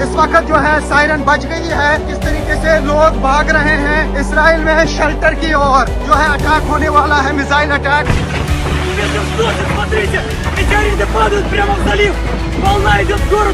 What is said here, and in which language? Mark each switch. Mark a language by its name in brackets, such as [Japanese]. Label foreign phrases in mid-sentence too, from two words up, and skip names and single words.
[Hindi] इस वक्त जो है सायरन बज गई है। इस तरीके से लोग भाग रहे हैं इसराइल में शेल्टर की ओर। जो है अटैक होने वाला है, [English] missile attack. [Russian] Смотрите, метеориты падают прямо в залив. Волна идет к городу.